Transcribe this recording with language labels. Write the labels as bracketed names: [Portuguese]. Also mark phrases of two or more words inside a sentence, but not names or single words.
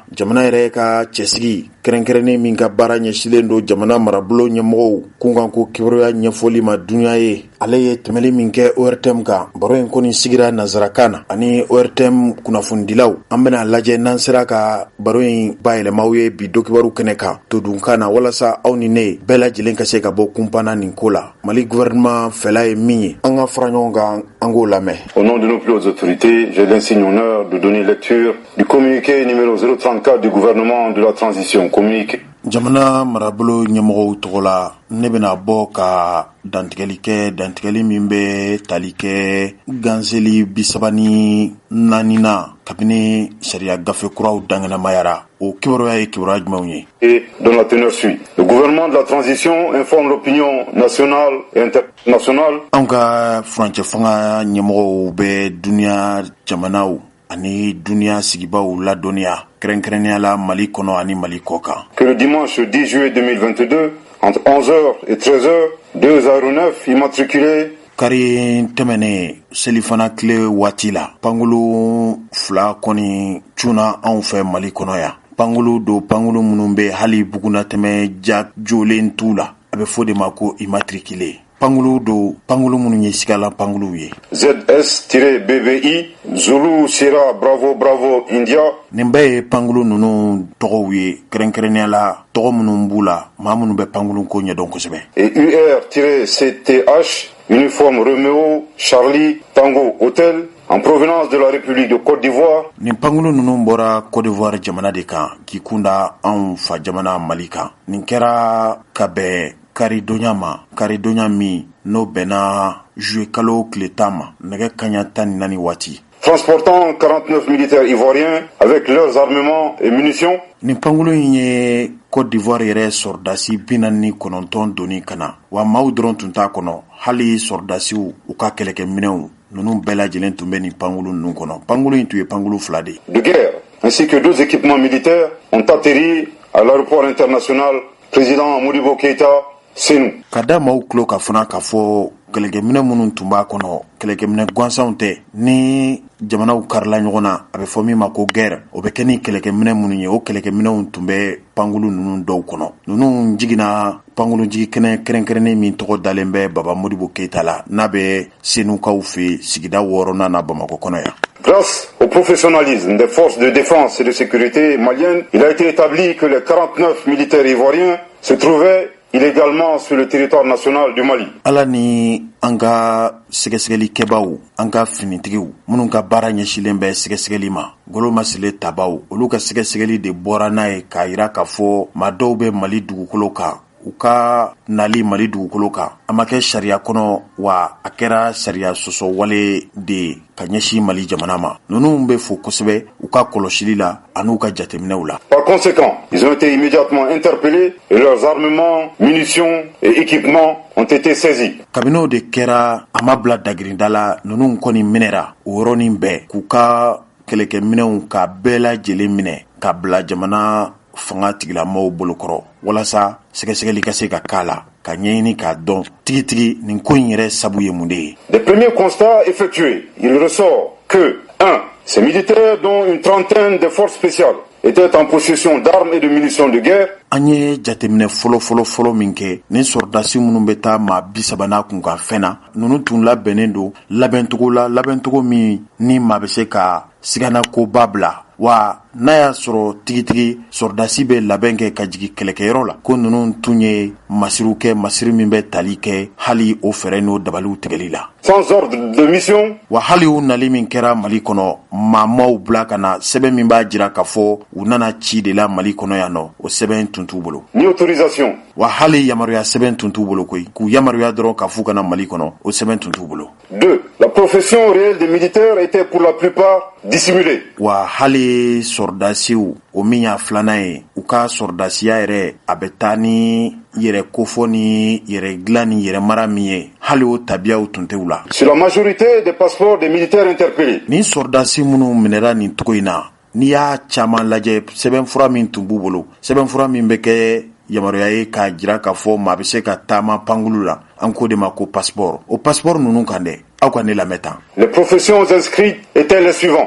[Bambara] jamana yɛrɛ ka cɛsigi kɛrɛnkɛrɛnnen min ka baara ɲɛsilen don jamana marabolo ɲɛmɔgɔw kun kan ko kibaruya ɲɛfɔli ma dunuya ye ale ye tɛmɛli min kɛ ORTM kan baro in kɔni sigira nansarakan na ani ORTM kunnafonidilaw an bɛna lajɛ n'an sera ka baro in bayɛlɛmaw ye bi dokibaru kɛnɛ kan todunkan na walasa aw ni ne bɛɛ lajɛlen ka se ka bɔ kunpanna nin ko la Mali gouvernement fɛla ye min ye an ka fara ɲɔgɔn kan an k'o lamɛn. [French] Au nom de nos plus hautes autorités, j'ai l'insigne honneur de donner lecture du communiqué numéro 034 du gouvernement de la transition. Communiqué. [Bambara] Jamana marabolo ɲɛmɔgɔw tɔgɔ la ne bɛna bɔ ka dantigɛli min bɛ tali kɛ ganseli 34 na kabini sariya gafe kuraw danŋɛnɛmayara o kibaruya ye kibaruya jumɛnw ye. [French] Et dont la teneur suit. Le gouvernement de la transition informe l'opinion nationale et internationale. [Bambara] An ka furancɛ fanga ɲɛmɔgɔw bɛ duniya jamanaw ani duniya sigibaw ladɔnniya kɛrɛnkɛrɛnnenya la Mali kɔnɔ ani Mali kɔ kan. [French] Que le dimanche 10 juillet 2022, entre 11h et 13h, 2 aéronefs immatriculés [Bambara] kari tɛmɛnen selifana tile waati la pangolo 2 kɔni cunna anw fɛ Mali kɔnɔ yan pangulu do pangulu minnu bɛ hali buguna tɛmɛ ja jolen t'u la a bɛ fɔ de ma ko immatriculé. Pangulu do pangulu minnu ye sigala pangulu ye. [English] ZS-BBI Zulu Sierra Bravo Bravo India. [Bambara] Nin bɛɛ ye pangulu ninnu tɔgɔw ye kɛrɛnkɛrɛnnenya la tɔgɔ minnu b'u la maa minnu bɛ pangulu ko ɲɛdɔn kosɛbɛ. [French] Et UR-CTH Uniforme Romeo Charlie Tango Hotel en provenance de la République de Côte d'Ivoire. [Bambara] Nin pangulu ninnu bɔra Côte d'Ivoire jamana de kan k'i kunda anw fa jamana Mali kan. Nin kɛra ka bɛn karidonya min n'o bɛnna juillet kalo tile 10 ma nɛgɛ kaɲa 14 waati. [French] Transportant 49 militaires ivoiriens avec leurs armements et munitions. [Bambara] Nin pangulu in ye Côte d'Ivoire yɛrɛ sɔrdasi 49 doni ka na wa maaw dɔrɔn tun t'a kɔnɔ hali sɔrdasiw u ka kɛlɛkɛminɛnw ninnu bɛɛ lajɛlen tun bɛ nin pangulu ninnu kɔnɔ. Pangulu in tun ye pangulu 2 de. [French] De guerre ainsi que 2 équipements militaires ont atterri à l'aéroport international président Modibo Keïta Senou. [Bambara] Ka da maaw tulo ka fana k'a fɔ kɛlɛkɛminɛ minnu tun b'a kɔnɔ kɛlɛkɛminɛ gansanw tɛ ni jamanaw karila ɲɔgɔn na a bɛ fɔ min ma ko guerre o bɛ kɛ ni kɛlɛkɛminɛ minnu ye o kɛlɛkɛminɛw tun bɛ pangulu ninnu dɔw kɔnɔ. Ninnu jiginna pangulu jigi kɛnɛ kɛrɛnkɛrɛnnen min tɔgɔ dalen bɛ Baba Modibo Keïta la n'a bɛ Senukaw fɛ sigida 6nan na Bamakɔ kɔnɔ yan. [French] Grâce au professionnalisme des forces de défense et de sécurité maliennes, il a été établi que les 49 militaires ivoiriens se trouvaient illégalement sur le territoire national du Mali. [Bambara] Ala ni an ka sɛgɛsɛgɛlikɛbaw an ka finitigiw minnu ka baara ɲɛsilen bɛ sɛgɛsɛgɛli ma golo masile tabaw olu ka sɛgɛsɛgɛli de bɔra n'a ye k'a yira k'a fɔ maa dɔw bɛ Mali dugukolo kan u ka nali Mali dugukolo kan a ma kɛ sariya kɔnɔ wa a kɛra sariya sɔsɔ wale de ka ɲɛsin Mali jamana ma. Ninnu bɛ fo kosɛbɛ u ka kɔlɔsili la an'u ka jateminɛw la. [French] Par conséquent, ils ont été immédiatement interpellés et leurs armements, munitions et équipements ont été saisis. [Bambara] Kabino de kɛra a ma bila dagirinda la ninnu kɔni minɛra o yɔrɔnin bɛɛ k'u ka kɛlɛkɛminɛw ka bɛɛ lajɛlen minɛ ka bila jamana fanga tigilamɔgɔw bolokɔrɔ walasa sɛgɛsɛgɛli ka se ka k'a la ka ɲɛɲini k'a dɔn tigitigi nin ko in yɛrɛ sabu ye mun de ye. [French] Des premiers constats effectués, il ressort que 1. Ces militaires dont une trentaine de forces spéciales étaient en possession d'armes et de munitions de guerre. [Bambara] An ye jateminɛ fɔlɔ min kɛ ni sɔrdasi minnu bɛ taa maa 30 kun ka fɛn na ninnu tun labɛnnen don labɛncogo min ni maa bɛ se ka sigana koba bila wa n'a y'a sɔrɔ tigitigi sɔrdasi bɛ labɛn kɛ ka jigin kɛlɛkɛyɔrɔ la ko ninnu tun ye masiriw kɛ masiri min bɛ tali kɛ hali o fɛrɛ n'o dabaliw tigɛli la. [French] Sans ordre de mission. [Bambara] Wa hali u nali min kɛra Mali kɔnɔ maamaw bila ka na sɛbɛn min b'a jira k'a fɔ u nana ci de la Mali kɔnɔ yan nɔ o sɛbɛn tun t'u bolo. [French] Ni autorisation. [Bambara] Wa hali yamaruya sɛbɛn tun t'u bolo koyi k'u yamaruya dɔrɔn ka fu kana Mali kɔnɔ o sɛbɛn tun t'u bolo. [French] 2. La profession réelle des militaires était pour la plupart dissimulée. [Bambara] Wa hali sɔrdasiw o min y'a 2nan ye u ka sɔrdasiya yɛrɛ a bɛ taa ni yɛrɛ kofɔ ni yɛrɛ dilan ni yɛrɛ mara min ye hali o tabiyaw tun tɛ u la. [French] Sur la majorité des passeports des militaires interpellés. [Bambara] Ni sɔrdasi minnu minɛra nin cogo in na n'i y'a caman lajɛ sɛbɛnfura min tun b'u bolo sɛbɛnfura min bɛ kɛ yamaruya ye k'a jira k'a fɔ maa bɛ se ka taama pangulu la an ko de ma ko passeport o passeport ninnu kan dɛ aw ka ne lamɛn tan. [French] Les professions inscrites étaient les suivants.